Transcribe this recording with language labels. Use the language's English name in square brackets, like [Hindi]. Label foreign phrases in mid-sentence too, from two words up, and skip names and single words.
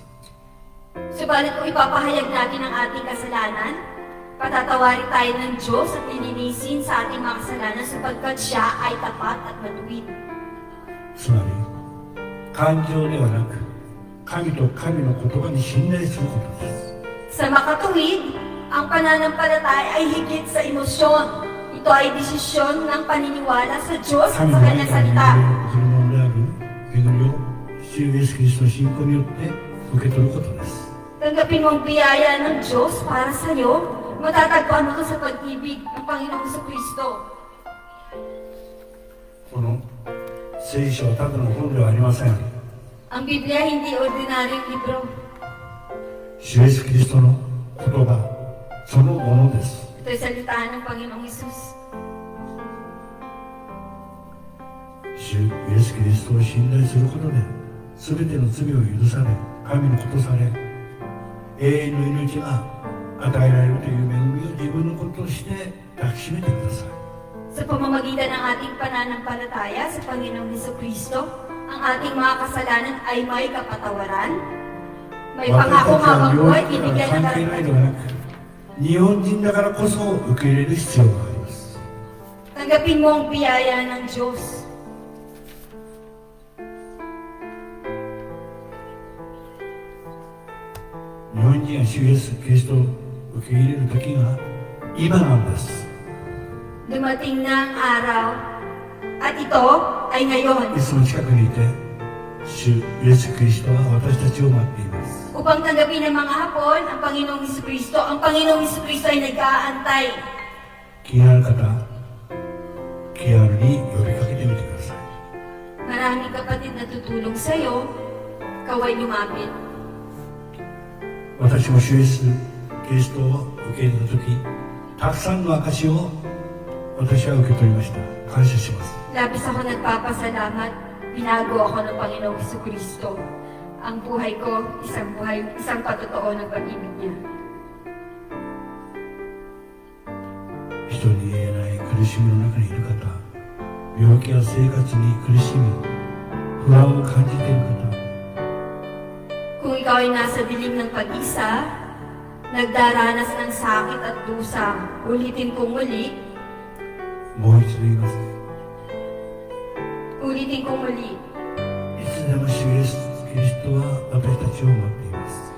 [Filipino] Subalit kung ipapahayag natin ang ating kasalanan, patatawarin tayo ng Diyos at nilinisin sa ating mga kasalanan sapagkat siya ay tapat at matuwid. [Japanese] つまり、感情ではなく、神と神の言葉に信頼することです。 [Filipino] Sa makatuwid, ang pananampalataya ay higit sa emosyon. Ito ay desisyon ng paniniwala sa Diyos at [Japanese] 神 [Filipino] sa [Japanese] の愛 [Filipino] kanyang [Japanese] から [Filipino] salita. [Japanese] 恵みのである恵みを主イエスキリストの信仰によって受け取ることです。 [Filipino] Tanggapin mo ang biyaya ng Diyos para sa iyo. Matatagpuan mo ito sa pag-ibig ng Panginoong Jesucristo. [Japanese] この聖書はただの本ではありません。 [Filipino] Ang Biblia hindi ordinaryong libro. [Japanese] 主イエスキリストの言葉そのものです。 [Filipino] Ito ay salita ng Panginoong Jesus. [Japanese] 主イエスキリストを信頼することで全ての罪を許され、神のことされ、永遠の命が与えられるという恵みを自分のこととして抱きしめてください。 [Filipino] Sa pamamagitan ng ating pananampalataya sa Panginoong Jesucristo, ang ating mga kasalanan ay may kapatawaran, may [Japanese] 私たち [Filipino] pangakong [Japanese] は [Filipino] habang [Japanese] 病 [Filipino] buhay, [Japanese] 気から [Filipino] binigyan ng [Japanese] 関係ないで [Filipino] karapatan. [Japanese] はなく、日本人だからこそ受け入れる必要があります。 [Filipino] Tanggapin mo ang biyaya ng Diyos. [Japanese] 日本人は主イエスキリストを受け入れる時が今なんです。 [Filipino] Dumating na ang araw, at ito ay ngayon, [Japanese] いつも近くにいて、主イエスキリストは私たちを待っています。 [Filipino] upang tanggapin ng mga Hapon ang Panginoong Jesucristo. Ang Panginoong Jesucristo ay nag-aantay. [Japanese] 気がある方、気軽に呼びかけてみてください。 [Filipino] Maraming kapatid na tutulong sa iyo, kaway lumapit. [Japanese] 私も主イエスキリストを受け入れた時、たくさんの証を私は受け取りました。感謝します。 [Filipino] Labis ako nagpapasalamat. Binago ako ng Panginoong Jesucristo. Ang buhay ko, isang patotoo ng pag-ibig niya. [Japanese] 人に言えない苦しみの中にいる方、病気や生活に苦しみ、不安を感じている方、 [Filipino] Kung ikaw ay nasa dilim ng pag-isa, nagdaranas ng sakit at dusa, ulitin kong muli, [Japanese] もう一度言います。 [Filipino] ulitin kong muli, [Japanese] いつでも主イエスキリストは私たちを待っています。